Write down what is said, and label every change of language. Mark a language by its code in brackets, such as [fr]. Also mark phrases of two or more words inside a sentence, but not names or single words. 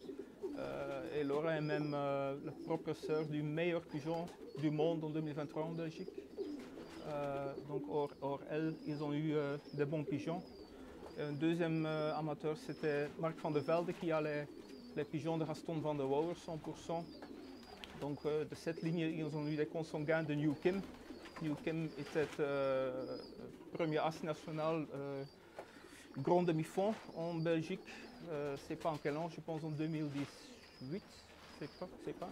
[fr] Et Laura est même la propre sœur du meilleur pigeon du monde en 2023 en Belgique. Donc hors elle, ils ont eu des bons pigeons. Un deuxième amateur, c'était Mark van der Velde qui a les pigeons de Raston van der Wouwer, 100%. Donc de cette ligne, ils ont eu des consanguins de New Kim. New Kim était premier as national grand demi-fond en Belgique. C'est pas en quel an, je pense en 2018, c'est pas.